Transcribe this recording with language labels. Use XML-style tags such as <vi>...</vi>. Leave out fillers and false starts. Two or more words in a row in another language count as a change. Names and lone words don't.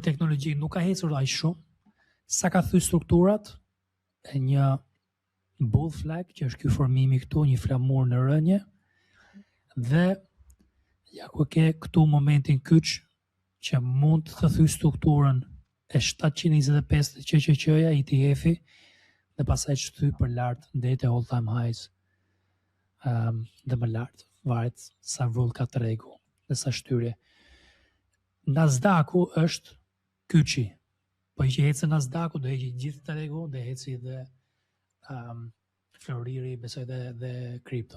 <sq>teknologjik nuk ka hecur aq shumë, sa ka thyr strukturat e një</sq> <en>bull flag,</en> <sq>që është ky formimi këtu, një flamur në rënje, dhe ja ku ke këtu momentin kyç që mund të thyr strukturën e 725 QQQ-ja ETF-i dhe pastaj shtyj për lart deri te</sq> <en>all time highs,</en> <sq>dhe më lart, varet sa vull ka tregu dhe sa shtyrie. Nasdaqu është kyçi. Po që hecë Nasdaqu do heqë gjithë tregu, do heci dhe floriri, besoj dhe kripto.</sq>